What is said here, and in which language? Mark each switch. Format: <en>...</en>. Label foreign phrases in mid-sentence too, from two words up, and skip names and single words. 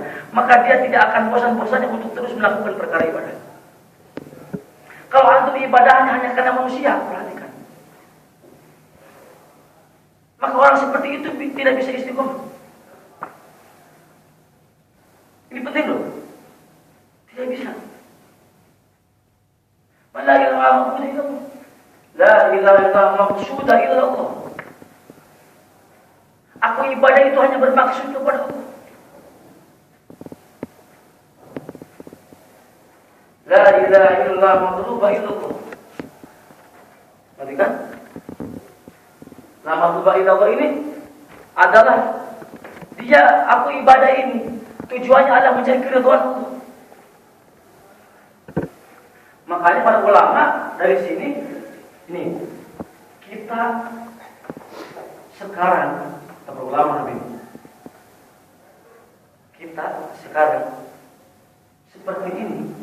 <id>Maka dia tidak akan bosan-bosannya untuk terus melakukan perkara ibadah. Kalau antum ibadahnya hanya karena manusia, perhatikan. Maka orang seperti itu tidak bisa istiqomah. Ini penting loh. Tidak bisa.</id> <ar>لا إله إلا الله. لا إله مقصودا إلا الله.</ar> <id>Aku ibadah itu hanya bermaksud kepada Allah.</id> <ar>لا إله إلا الله مطلوبا إلا الله.</ar> <id>Perhatikan.</id> <ar>لا مطلوب إلا الله</ar> <id>ini adalah dia, aku ibadah ini tujuannya adalah mencari keridhaan Allah. Makanya para ulama dari sini, ini kita sekarang, para ulama lebih, kita sekarang seperti ini.</id>